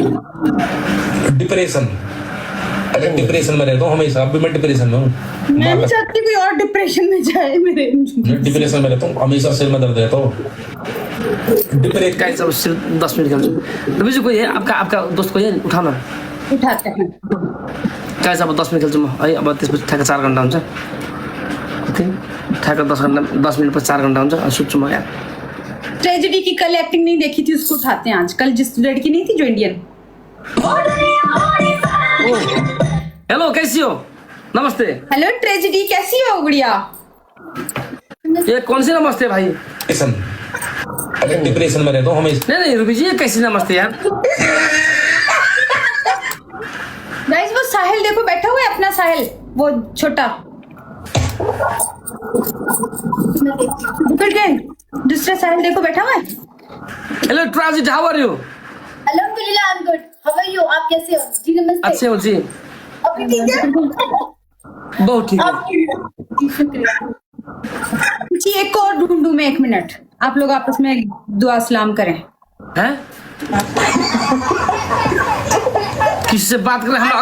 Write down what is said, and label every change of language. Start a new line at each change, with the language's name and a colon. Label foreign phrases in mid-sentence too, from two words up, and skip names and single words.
Hindi: डिप्रेशन, अगर डिप्रेशन में रहता हूँ हमेशा। अब भी मैं डिप्रेशन में हूँ। मैं नहीं चाहती कोई और डिप्रेशन में जाए। मेरे डिप्रेशन में रहता हूँ हमेशा, सिर में दर्द रहता हूँ। सिर्फ 10 मिनट खेल। मुझे कोई है आपका दोस्त कोई है? उठाओ ना। उठाते हैं। कैसे अब 10 मिनट
Nepali: खेल्छु म
Hindi: है।
Nepali: अब त्यसपछि ठ्याक्क 4 घन्टा हुन्छ। ओके, ठ्याक्क 10 मिनट पर 4 घन्टा हुन्छ। अनि सुत्छु म यार।
Hindi: ट्रेजेडी की कल एक्टिंग नहीं देखी थी, उसको उठाते हैं आज। कल जिस लड़की नहीं थी जो इंडियन। हेलो, कैसी हो? नमस्ते। हेलो ट्रेजेडी, कैसी हो गुड़िया? ये कौन सी नमस्ते भाई? डिप्रेशन अगर डिप्रेशन में रहता हूँ हमेशा। नहीं रूबी जी, ये कैसी नमस्ते यार। गाइस वो साहिल देखो बैठा हुआ है, अपना साहिल वो छोटा उतर गए। दूसरा साहिल देखो बैठा हुआ है। हेलो ट्रांजिट,
English: How are you? अल्हम्दुलिल्लाह, I am good. How are you?
Hindi: आप कैसे हो? जी नमस्ते। अच्छे हो जी? अभी ठीक है? बहुत ठीक है। जी शुक्रिया। जी एक को और ढूंढूं मैं, 1 मिनट। आप लोग आपस में दुआ सलाम करें। हैं? किसी से बात कर रहे हैं?